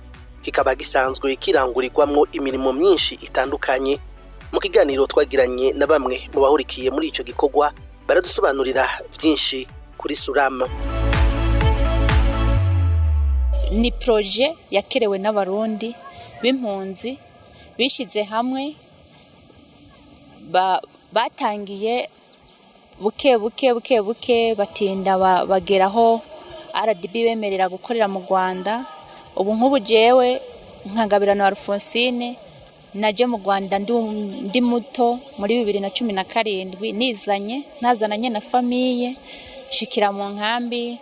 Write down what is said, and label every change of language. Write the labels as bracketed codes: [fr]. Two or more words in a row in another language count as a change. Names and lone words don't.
[rn] Kikaba gisanzwe kirangurirwamwo imirimo myinshi itandukanye. Mu kiganiro twagiranye na bamwe mu bahurikiye muri ico gikorwa baradusobanurira vyinshi kuri Suham. Ni projet yakerewe n'abarundi b'impunzi bishize hamwe batangiye buke batinda bageraho RDB bemerera gukorera mu Rwanda. Ubu nk'ubu jewe nkagabirana wa Alphonsine naje mu Rwanda ndi muto muri 2017 nazananye na famille shikira mu nkambi.